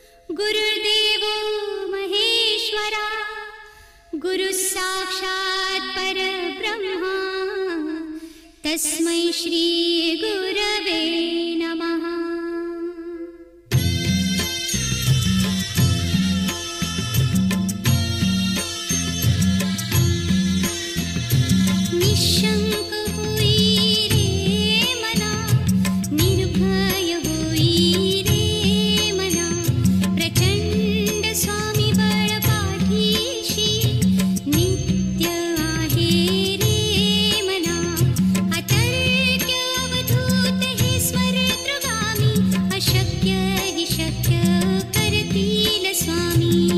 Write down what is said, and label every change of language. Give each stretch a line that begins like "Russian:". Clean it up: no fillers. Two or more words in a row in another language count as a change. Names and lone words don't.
Sanskrit: गुरुर्देवो महेश्वरा गुरुः साक्षात् परब्रह्मा तस्मै श्री गुरवे नमः।
Marathi: निशंक हुई रे मना, निर्भय हुई रे मना, प्रचंड स्वामी बळ पाठीशी नित्य आहे रे मना। अतर्क्य अवधूत हे स्मरतृगामी, अशक्य हि शक्य करतील स्वामी।